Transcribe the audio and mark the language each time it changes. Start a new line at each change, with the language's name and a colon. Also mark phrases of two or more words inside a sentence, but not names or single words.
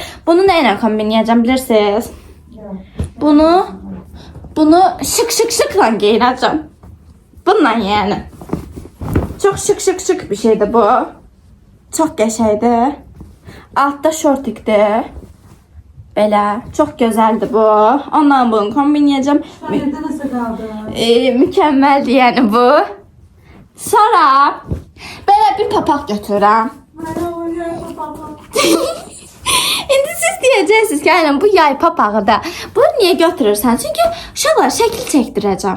Azerbaijani: Bunu nə ilə kombinləyəcəm bilirsiniz? Bunu şık-şıkla geyinəcəm. Bununla yəni. Çox şık bir şeydir bu. Çox qəşəngdir. Altta şortikdir. Belə çox gözəldir bu. Ondan bunu kombinləyəcəm.
Turkish: Nerede nasıl kaldı?
Azerbaijani: Mükəmməldir yəni bu. Sonra belə bir papaq götürürəm. İndi siz deyəcəksiniz ki, aynen bu yay papağı da. Bunu niyə götürürsən? Çünki uşaqlar şəkil çəkdirəcəm.